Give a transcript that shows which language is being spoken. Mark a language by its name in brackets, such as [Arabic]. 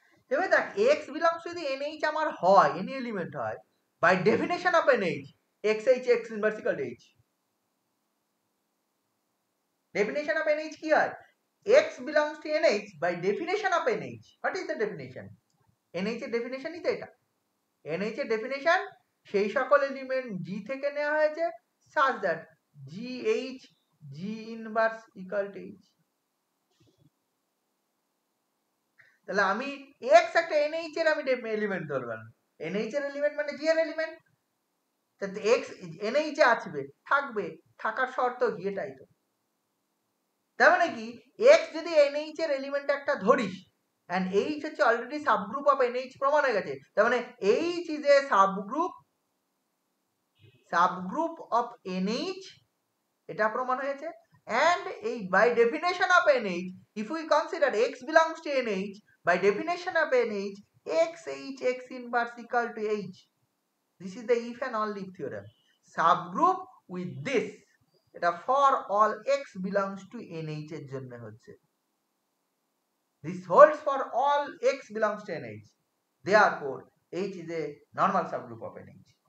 [Bangla] এবার দেখ X belongs to যদি NH আমার হয়, এনি এলিমেন্ট হয়, by definition of NH X H X inverse equal to H। [English] Definition of NH কি হয়, X belongs to NH by definition of NH. What is the definition? [Bangla] NH এর definition ই তো এটা। NH এর definition সেই সকল element G থেকে নেওয়া হয়েছে [English] such that GH G inverse equal to H। [Bangla] তাহলে আমি X একটা NH এর আমি এলিমেন্ট ধরলাম, NH এর এলিমেন্ট মানে G এর এলিমেন্ট, তাহলে X NH এ আসবে, থাকবে, থাকার শর্ত কি, এটাই তো। তার মানে কি X যদি NH এর এলিমেন্ট একটা ধরিস, and H হচ্ছে অলরেডি সাবগ্রুপ অফ NH প্রমাণ হয়ে গেছে, তার মানে H is a subgroup of NH, এটা প্রমাণ হয়েছে। [English] and এই by definition of NH, if we consider X belongs to NH, by definition of NH X H X inverse equal to H, this is the if and only if theorem, subgroup with this, [Bangla] এটা for all X belongs to NH এর জন্য হচ্ছে, [English] this holds for all X belongs to NH, therefore H is a normal subgroup of NH।